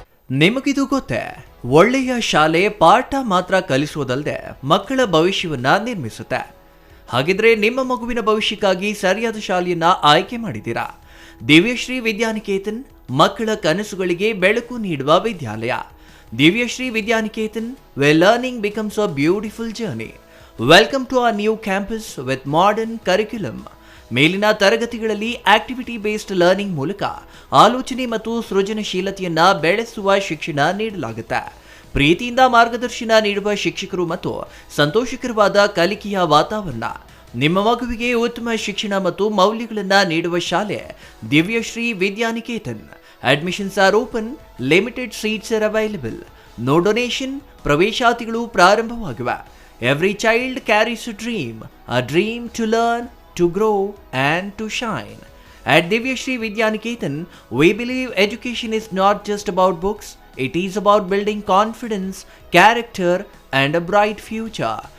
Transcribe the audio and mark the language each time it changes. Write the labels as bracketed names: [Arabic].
[Kannada] ನಿಮಗಿದು ಗೊತ್ತೇ? ಒಳ್ಳೆಯ ಶಾಲೆ ಪಾಠ ಮಾತ್ರ ಕಲಿಸುವುದಲ್ಲದೆ ಮಕ್ಕಳ ಭವಿಷ್ಯವನ್ನ ನಿರ್ಮಿಸುತ್ತೆ. ಹಾಗಿದ್ರೆ ನಿಮ್ಮ ಮಗುವಿನ ಭವಿಷ್ಯಕ್ಕಾಗಿ ಸರಿಯಾದ ಶಾಲೆಯನ್ನ ಆಯ್ಕೆ ಮಾಡಿದ್ದೀರಾ? ದಿವ್ಯಶ್ರೀ ವಿದ್ಯಾನಿಕೇತನ್, ಮಕ್ಕಳ ಕನಸುಗಳಿಗೆ ಬೆಳಕು ನೀಡುವ ವಿದ್ಯಾಲಯ. [English] Divyashree Vidyaniketan, where learning becomes a beautiful journey. Welcome to our new campus with modern curriculum. [Kannada] ಮೇಲಿನ ತರಗತಿಗಳಲ್ಲಿ ಆಕ್ಟಿವಿಟಿ ಬೇಸ್ಡ್ ಲರ್ನಿಂಗ್ ಮೂಲಕ ಆಲೋಚನೆ ಮತ್ತು ಸೃಜನಶೀಲತೆಯನ್ನ ಬೆಳೆಸುವ ಶಿಕ್ಷಣ ನೀಡಲಾಗುತ್ತೆ. ಪ್ರೀತಿಯಿಂದ ಮಾರ್ಗದರ್ಶನ ನೀಡುವ ಶಿಕ್ಷಕರು ಮತ್ತು ಸಂತೋಷಕರವಾದ ಕಲಿಕೆಯ ವಾತಾವರಣ. ನಿಮ್ಮ ಮಗುವಿಗೆ ಉತ್ತಮ ಶಿಕ್ಷಣ ಮತ್ತು ಮೌಲ್ಯಗಳನ್ನು ನೀಡುವ ಶಾಲೆ Divyashree Vidyaniketan. [English] Admissions are open, limited seats are available. No donation, [Kannada] ಪ್ರವೇಶಾತಿಗಳು ಪ್ರಾರಂಭವಾಗಿವೆ. [English] Every child carries a dream to learn, to grow and to shine. At Divyashree Vidyaniketan, we believe education is not just about books, it is about building confidence, character and a bright future.